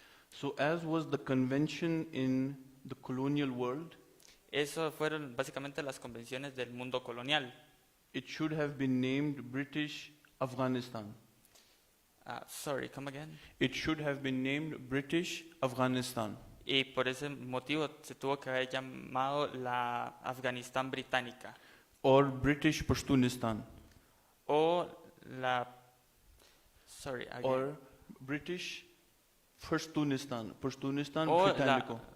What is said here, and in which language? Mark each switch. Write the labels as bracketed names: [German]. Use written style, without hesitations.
[English] So as was the convention in the colonial world, [Spanish] Eso fueron básicamente las convenciones del mundo colonial. [English] it should have been named British Afghanistan. Sorry, come again. It should have been named British Afghanistan. [Spanish] Y por ese motivo se tuvo que haber llamado la Afganistán británica [English] Or British Pashtunistan. [Spanish] o la [English] sorry, again. Or British Pashtunistan. Pashtunistan [Spanish] O británico.